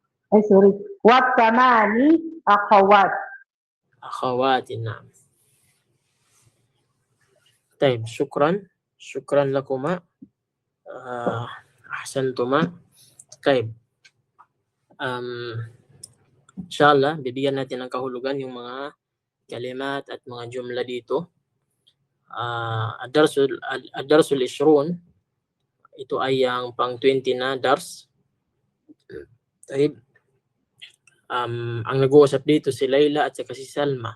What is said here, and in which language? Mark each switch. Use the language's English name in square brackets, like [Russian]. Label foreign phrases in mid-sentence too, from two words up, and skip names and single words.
[Arabic] وثمان أخوات. أخوات. نعم. طيب شكرا لكما. أحسنتما. طيب. [Filipino] Inshallah, bibigyan natin ng kahulugan yung mga kalimat at mga jumla dito. [Arabic] الدرس العشرون, [Filipino] ito ay ang pang 20 na dars. Taib. Ang nag-uusap dito si Layla at saka si Salma.